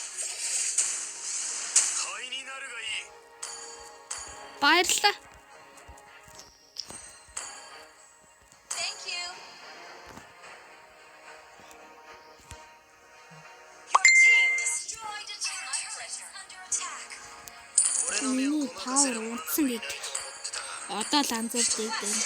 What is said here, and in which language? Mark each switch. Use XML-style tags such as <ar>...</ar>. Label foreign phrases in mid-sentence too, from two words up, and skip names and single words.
<mn>Баярлалаа.</mn> <en>Thank you. Your team destroyed a turret under attack.</en> <mn>Миний павер унтсан гэж. Одоо л анзаардаг байна.</mn>